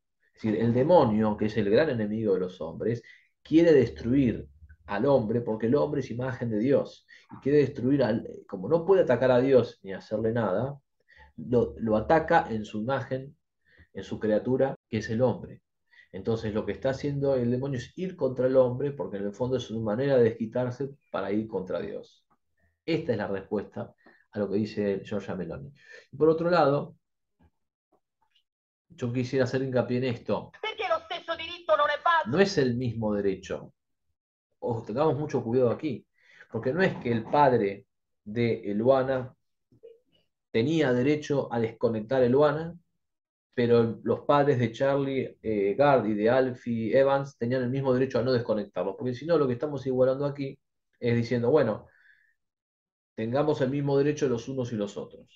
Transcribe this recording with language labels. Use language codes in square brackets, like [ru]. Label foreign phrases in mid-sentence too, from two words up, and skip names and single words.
[es] Es decir, el demonio, que es el gran enemigo de los hombres, quiere destruir al hombre porque el hombre es imagen de Dios y quiere destruir como no puede atacar a Dios ni hacerle nada, lo ataca en su imagen, en su criatura, que es el hombre. Entonces lo que está haciendo el demonio es ir contra el hombre, porque en el fondo es su manera de desquitarse para ir contra Dios. Esta es la respuesta a lo que dice Giorgia Meloni. Y por otro lado, yo quisiera hacer hincapié en esto. [it] Perché lo stesso diritto non è base? [es] No es el mismo derecho. Ojo, tengamos mucho cuidado aquí. Porque no es que el padre de Eluana tenía derecho a desconectar a Eluana, pero los padres de Charlie Gard y de Alfie Evans tenían el mismo derecho a no desconectarlos, porque si no, lo que estamos igualando aquí es diciendo, bueno, tengamos el mismo derecho los unos y los otros.